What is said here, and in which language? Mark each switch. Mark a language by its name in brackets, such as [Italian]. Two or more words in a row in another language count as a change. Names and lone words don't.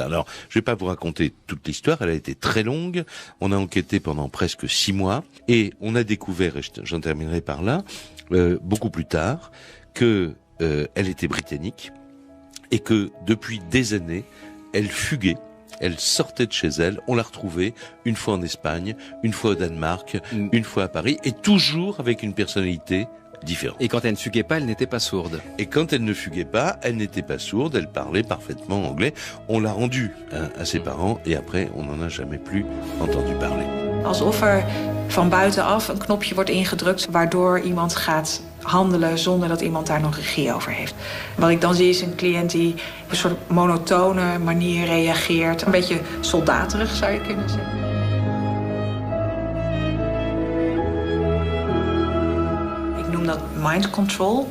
[French] Alors je vais pas vous raconter toute l'histoire, elle a été très longue, on a enquêté pendant presque 6 mois et on a découvert, et j'en terminerai par là, beaucoup plus tard, que elle était britannique et que depuis des années, elle fuguait, elle sortait de chez elle, on l'a retrouvée une fois en Espagne, une fois au Danemark, une fois à Paris et toujours avec une personnalité différente. Et quand elle ne fuguait pas, elle n'était pas sourde. Et quand elle ne fuguait pas, elle n'était pas sourde, elle parlait parfaitement anglais. On l'a rendue à ses parents et après, on n'en a jamais plus entendu parler. [Dutch] Alsof van buitenaf een knopje wordt ingedrukt waardoor iemand gaat handelen zonder dat iemand daar nog regie over heeft. Wat ik dan zie is een cliënt die op een soort monotone manier reageert. Een beetje soldaterig zou je kunnen zeggen. Ik noem dat [English] mind control.